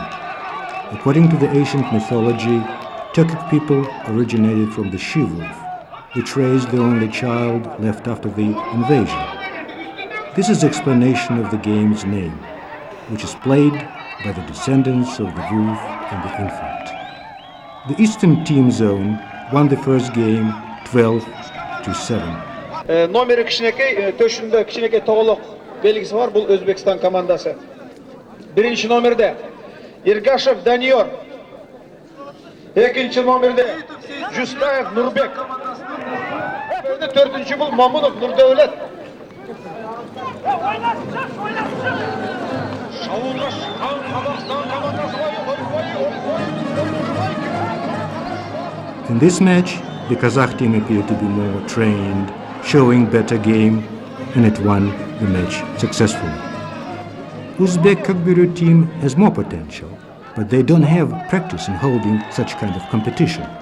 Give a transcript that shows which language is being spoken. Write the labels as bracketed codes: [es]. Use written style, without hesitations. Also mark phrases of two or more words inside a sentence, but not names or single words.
[en] According to the ancient mythology, Turkic people originated from the she-wolf, which raised the only child left after the invasion. This is the explanation of the game's name, which is played by the descendants of the wolf and the infant. The Eastern Team Zone won the first game 12-7. [kk] Номері кішінекей, төшінде кішінекей тоғылық белгісі бар, бұл Өзбекстан командасы. Birinci номерде Иргашев Даниор. Екінші номерде Жүстаев Нұрбек. Төртінші бұл Мамунов Нұрдәулет. Шабуылға шыққан Қазақстан командасы. [en] In this match, the Kazakh team appeared to be more trained, showing better game, and it won the match successfully. Uzbek Kakburu team has more potential, but they don't have practice in holding such kind of competition.